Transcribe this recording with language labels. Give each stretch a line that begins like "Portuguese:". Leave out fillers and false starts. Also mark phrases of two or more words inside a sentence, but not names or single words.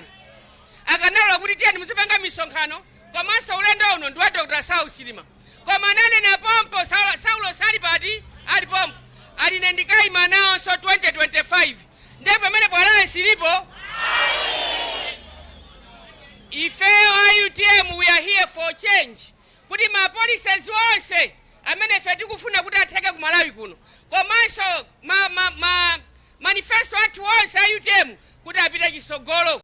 Nyanja: Akanalola kuti tiyeni muzipanga misonkhano komanso ulendo uno ndi wa Dr. Saul Chilima. Koma nanena pompo Saulo sali pati ali pompo. Aline ndikayima nawo so 2025. Ndipo pamene kwa alliance ilipo ifeyo a UTM
English: we are here for change.
Nyanja: Kuti ma policies onse amene ife tikufuna kuti atheke ku Malawi kuno. Komanso manifesto athu onse a UTM kuti apite chisogolo.